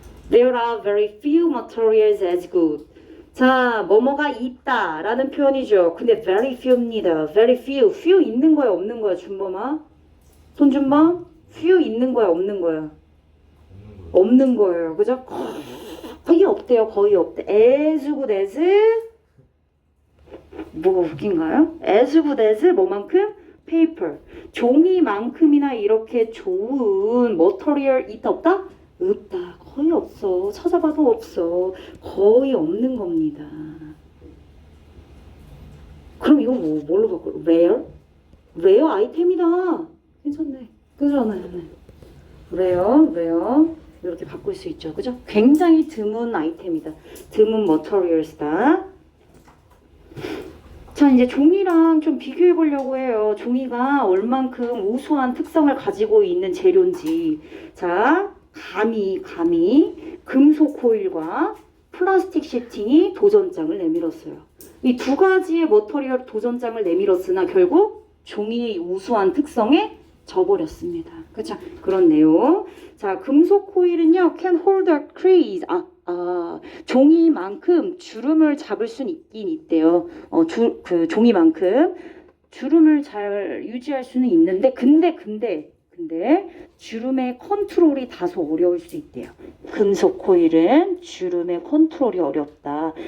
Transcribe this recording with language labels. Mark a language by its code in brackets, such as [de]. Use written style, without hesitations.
[en] There are very few materials as good. [ko] 자, 뭐뭐가 있다라는 표현이죠. 근데 very few입니다. [en] very few. [ko] few 있는 거야, 없는 거야, 준범아? 손준범? few 있는 거야, 없는 거야? 없는 거예요. 그죠? 거의 없대요. 거의 없대. [en] as good as [ko] 뭐가 웃긴가요? [en] as good as [ko] 뭐만큼? [en] paper. [ko] 종이만큼이나 이렇게 좋은 머터리얼 있다 없다? 없다. 거의 없어. 찾아봐도 없어. 거의 없는 겁니다. 그럼 이거 뭘로 바꿔? rare? rare 아이템이다. 괜찮네. 그죠? 네. rare. 이렇게 바꿀 수 있죠. 그죠? 굉장히 드문 아이템이다. 드문 머터리얼스다. 자, 이제 종이랑 좀 비교해 보려고 해요. 종이가 얼만큼 우수한 특성을 가지고 있는 재료인지. 자, 감히 금속 코일과 플라스틱 시팅이 도전장을 내밀었어요. 이 두 가지의 머터리얼 도전장을 내밀었으나 결국 종이의 우수한 특성에 져버렸습니다. 그렇죠? 그런 내용. 자, 금속 코일은요, [en] can hold a crease. [ko] 종이만큼 주름을 잡을 수는 있긴 있대요. 그 종이만큼 주름을 잘 유지할 수는 있는데, 근데 주름의 컨트롤이 다소 어려울 수 있대요. 금속 코일은 주름의 컨트롤이 어렵다.